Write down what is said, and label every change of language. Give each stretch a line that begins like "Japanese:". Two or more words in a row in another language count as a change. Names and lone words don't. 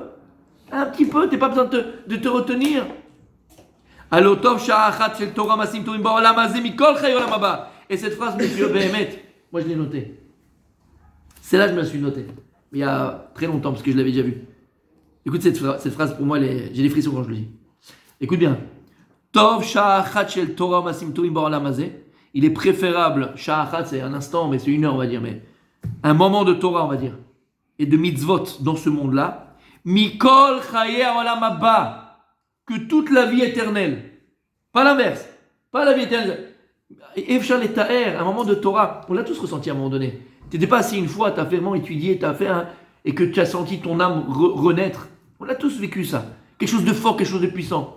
French: Un petit peu, t'es pas besoin de te retenir. Et cette phrase, monsieur Behemet, moi je l'ai notée. C'est là que je me la suis notée. Mais il y a très longtemps, parce que je l'avais déjà vue. Écoute cette phrase, pour moi, j'ai des frissons quand je le dis. Écoute bien.
Hebrew: טוב שעה אחת של תורה מעשים טובים בעולם הזה.
French: Il est préférable, sha'achat c'est un instant, mais c'est une heure on va dire, mais un moment de Torah on va dire, et de mitzvot dans ce monde-là,
Hebrew: מכל חיי העולם הבא,
French: que toute la vie éternelle. Pas l'inverse. Pas la vie éternelle.
Hebrew: אפשר לתאר,
French: un moment de Torah, on l'a tous ressenti à un moment donné. Tu n'étais pas assis une fois, tu as vraiment étudié, tu as fait et que tu as senti ton âme renaître. On a tous vécu ça. Quelque chose de fort, quelque chose de puissant.